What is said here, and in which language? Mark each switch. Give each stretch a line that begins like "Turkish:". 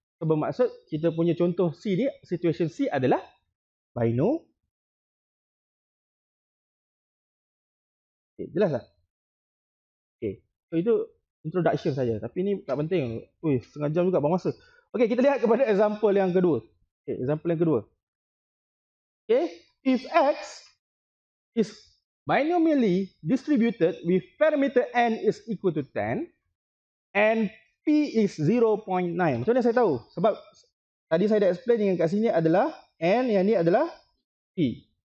Malay: So bermaksud kita punya contoh C ni, situation C adalah binomial. Okay, jelas tak? Okay. So itu introduction saja. Tapi ni tak penting. Ui, setengah jam juga bang masa. Okay, kita lihat kepada example yang kedua. Okay, example yang kedua.
English: Okay, if X is binomially distributed with parameter n is equal to 10 and P is 0.9.
Malay: Macam mana saya tahu? Sebab tadi saya dah explain dengan kat sini adalah n, yang ni adalah P.